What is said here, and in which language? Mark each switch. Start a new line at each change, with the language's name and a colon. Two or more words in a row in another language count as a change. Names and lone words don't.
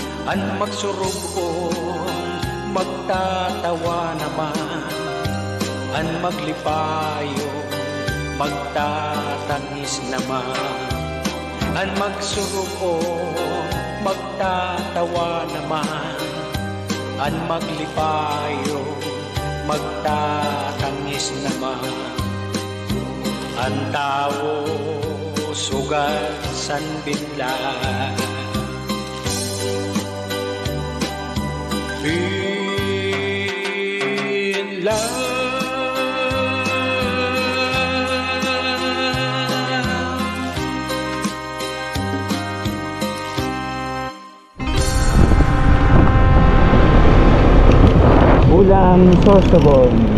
Bikol: an magsurugong magtatawa naman, an maglipayo magtatangis naman, an magsurugong magtatawa naman, an maglipayo magtatangis naman. Ang tao sugat san bigla,
English: in love.
Bikol: Bulang Sorsogon.